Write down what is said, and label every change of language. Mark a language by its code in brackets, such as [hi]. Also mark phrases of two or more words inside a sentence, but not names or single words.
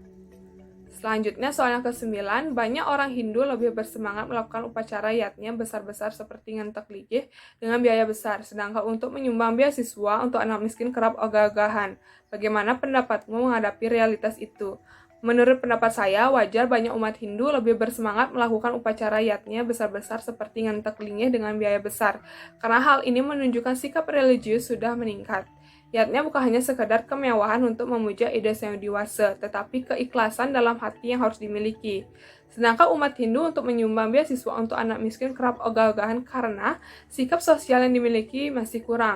[id] Selanjutnya soal yang ke-9, banyak orang Hindu lebih bersemangat melakukan upacara yatnya besar-besar seperti ngentek ligih dengan biaya besar, sedangkan untuk menyumbang beasiswa untuk anak miskin kerap ogah-ogahan. Bagaimana pendapatmu menghadapi realitas itu? Menurut pendapat saya, wajar banyak umat Hindu lebih bersemangat melakukan upacara yatnya besar-besar seperti ngentek linggih dengan biaya besar, karena hal ini menunjukkan sikap religius sudah meningkat. Yatnya bukan hanya sekedar kemewahan untuk memuja ide Sang Widiwasa, tetapi keikhlasan dalam hati yang harus dimiliki. Sedangkan umat Hindu untuk menyumbang beasiswa untuk anak miskin kerap ogah-ogahan karena sikap sosial yang dimiliki masih kurang.